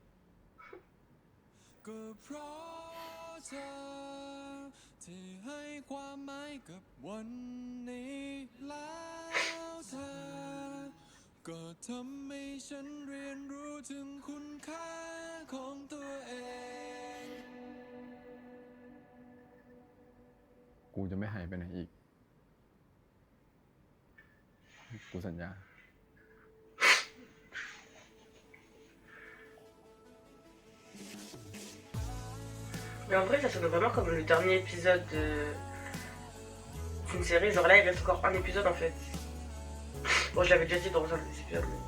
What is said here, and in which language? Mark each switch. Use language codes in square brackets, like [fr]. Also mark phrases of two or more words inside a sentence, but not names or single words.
[th] ก็เพราะเธอที่ให้ความหมายกับวันนี้แล้วเธอก็ทำให้ฉันเรียนรู้ถึงคุณค่าของตัวเอง กูจะไม่หายไปไหนอีก กูสัญญา [fr] Mais en vrai, ça sonne vraiment comme le dernier épisode d'une série. Genre là, il reste encore un épisode en fait. Bon, je l'avais déjà dit dans un des épisodes.